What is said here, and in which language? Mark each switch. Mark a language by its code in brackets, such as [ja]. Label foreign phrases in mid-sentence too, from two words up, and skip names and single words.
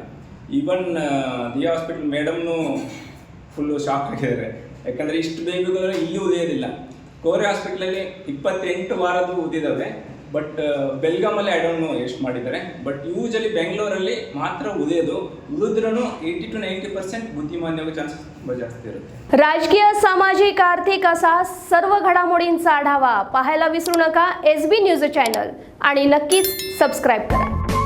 [en] even the hospital [kn] ಮೇಡಮ್ನು ಫುಲ್ಲು ಶಾಕ್ ಆಗಿದ್ದಾರೆ. ಯಾಕಂದರೆ ಇಷ್ಟು ಬೇಬಿಗಳು ಇಲ್ಲಿ ಉಳಿಯೋದಿಲ್ಲ. ಕೋರೆ ಹಾಸ್ಪಿಟ್ಲಲ್ಲಿ 28 ವಾರದ್ದು ಉದಿದ್ದಾವೆ, ಬಟ್ ಬೆಲ್ಗಾಮಲ್ಲಿ [en] I don't know [kn] ಎಷ್ಟು ಮಾಡಿದ್ದಾರೆ. [en] but usually [kn] ಬೆಂಗಳೂರಲ್ಲಿ ಮಾತ್ರ ಉಳಿದ್ರೂ 80 to 90% बुद्धिमान्य ಚಾನ್ಸಸ್ ತುಂಬ ಜಾಸ್ತಿ ಇರುತ್ತೆ. [mr] राजकीय, सामाजिक, आर्थिक असा सर्व घडामोडींचा आढावा पाहायला विसरू नका SB न्यूज चॅनल आणि नक्कीच सबस्क्राईब करा.